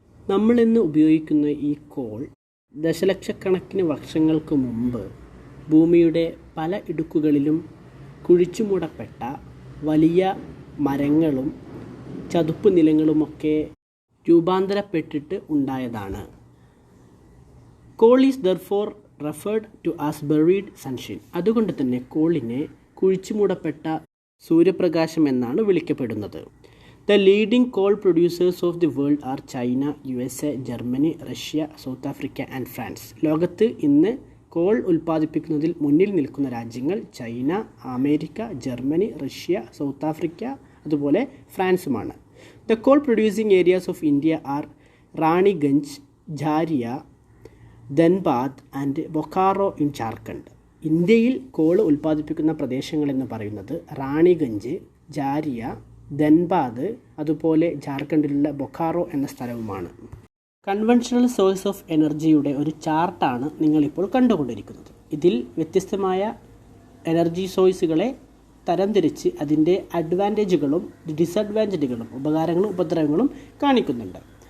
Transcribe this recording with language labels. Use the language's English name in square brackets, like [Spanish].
[Malayalam] നമ്മളിന്ന് ഉപയോഗിക്കുന്ന ഈ കോൾ ദശലക്ഷക്കണക്കിന് വർഷങ്ങൾക്ക് മുമ്പ് ഭൂമിയുടെ പല ഇടുക്കുകളിലും കുഴിച്ചുമൂടപ്പെട്ട വലിയ മരങ്ങളും ചതുപ്പ് നിലങ്ങളുമൊക്കെ രൂപാന്തരപ്പെട്ടിട്ട് ഉണ്ടായതാണ്. [English] Coal is therefore referred to as buried sunshine. [Malayalam] അതുകൊണ്ട് തന്നെ കോളിനെ കുഴിച്ചുമൂടപ്പെട്ട സൂര്യപ്രകാശം എന്നാണ് വിളിക്കപ്പെടുന്നത്. [English] The leading coal producers of the world are China, USA, Germany, Russia, South Africa and France. [Malayalam] ലോകത്ത് ഇന്ന് കോൾ ഉൽപ്പാദിപ്പിക്കുന്നതിൽ മുന്നിൽ നിൽക്കുന്ന രാജ്യങ്ങൾ China, America, Germany, Russia, south Africa അതുപോലെ ഫ്രാൻസുമാണ്. [English] The coal producing areas of India are Raniganj, Jharia, Dhanbad and Bokaro in Jharkhand. [Malayalam] ഇന്ത്യയിൽ call ഉൽപ്പാദിപ്പിക്കുന്ന പ്രദേശങ്ങളെന്ന് പറയുന്നത് റാണിഗഞ്ച്, ജാരിയ, ധൻബാദ് അതുപോലെ ജാർഖണ്ഡിലുള്ള ബൊക്കാറോ എന്ന സ്ഥലവുമാണ്. കൺവെൻഷണൽ സോഴ്സ് ഓഫ് എനർജിയുടെ ഒരു ചാർട്ടാണ് നിങ്ങളിപ്പോൾ കണ്ടുകൊണ്ടിരിക്കുന്നത്. ഇതിൽ വ്യത്യസ്തമായ എനർജി സോഴ്സുകളെ തരംതിരിച്ച് അതിൻ്റെ അഡ്വാൻറ്റേജുകളും ഡിസഡ്വാൻറ്റേജുകളും ഉപകാരങ്ങളും ഉപദ്രവങ്ങളും കാണിക്കുന്നുണ്ട്.